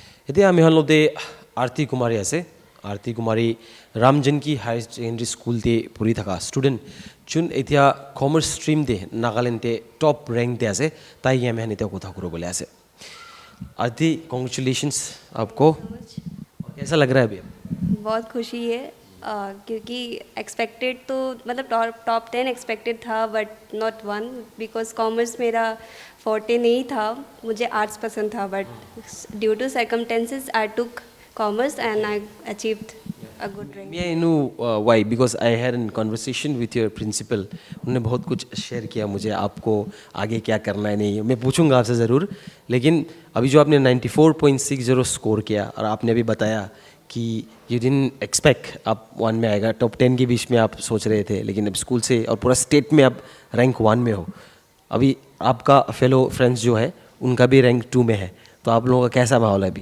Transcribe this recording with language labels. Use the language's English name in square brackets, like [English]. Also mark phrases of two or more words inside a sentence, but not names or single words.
[Assamese] এতিয়া আমি হ'লোতে আৰতি কুমাৰী আছে আৰতি কুমাৰী ৰামজনকি হায়াৰ ছেকেণ্ডেৰী স্কুলতে পঢ়ি থকা ষ্টুডেণ্ট যোন এতিয়া [English] commerce stream [Assamese] দে নাগালেণ্ডে [English] top rank [Assamese] দে আছে তাই আমি এতিয়া কথা কৰিবলৈ আছে [Hindi] आरती कॉन्ग्रेचुलेशंस आपको कैसा लग रहा है अभी बहुत खुशी है क्योंकि एक्सपेक्टेड तो मतलब टॉप 10 एक्सपेक्टेड था [English] but not one because [Hindi] कॉमर्स मेरा फोर्टे नहीं था मुझे आर्ट्स पसंद था [English] But due to circumstances I took commerce and I achieved a good rank. May I know why? Because I had a conversation with your principal. [Hindi] उन्होंने बहुत कुछ शेयर किया मुझे आपको आगे क्या करना है नहीं मैं पूछूंगा आपसे ज़रूर लेकिन अभी जो आपने 94.60 स्कोर किया और आपने अभी बताया कि [English] you didn't expect [Hindi] आप 1 में आएगा टॉप 10 के बीच में आप सोच रहे थे लेकिन अब स्कूल से और पूरा स्टेट में आप रैंक 1 में हो अभी आपका फेलो फ्रेंड्स जो है उनका भी रैंक 2 में है तो आप लोगों का कैसा माहौल है अभी